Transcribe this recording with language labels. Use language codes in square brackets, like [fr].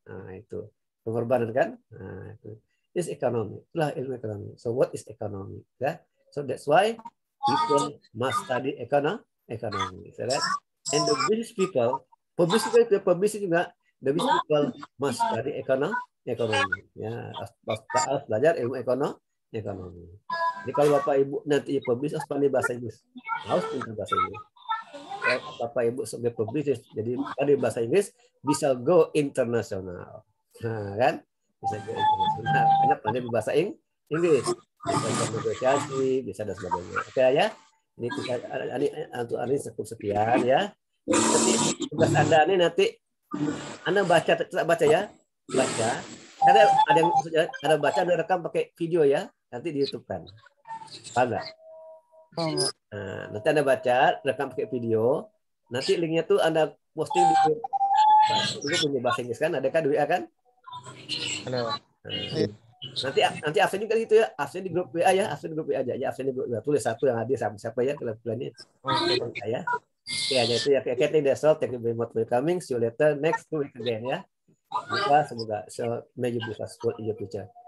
[id] Nah, itu pengorbanan kan? Nah, itu. [en] This economy. [id] Itulah ilmu ekonomi. [en] So what is economy? Ya? So that's why people must study economy. Right? And the business people, [id] pebisnis juga, [en] the business people must study economy. [id] Ya, harus belajar ilmu ekonomi. Jadi kalau Bapak Ibu nanti pebisnis harus pandai bahasa Inggris. Harus pintar bahasa Inggris. Bapak Ibu sebagai pebisnis jadi pandai bahasa Inggris bisa go internasional. Nah, kan? Bisa go internasional karena pandai bahasa Inggris. Bisa negosiasi, bisa dan sebagainya. Oke ya. Ini untuk hari cukup sekian ya. Nanti tugas Anda ini nanti Anda baca ya. Baca. Ada baca, ada rekam pakai video ya. Nanti di YouTube kan. Paham nggak? Nah, nanti Anda baca, rekam pakai video. Nanti linknya tuh Anda posting di grup punya bahasa Inggris kan? Ada kan di WA kan? Ada. Nanti absen juga gitu ya. Absen di grup WA ya. Absen di grup WA aja. Ya, absen di grup WA. Tulis satu yang hadir siapa ya bulannya. Ya. Oke, hanya itu ya. [en] Okay, that's all. Thank you very much for coming. See you later next week again ya. Semoga so may you be successful in your future.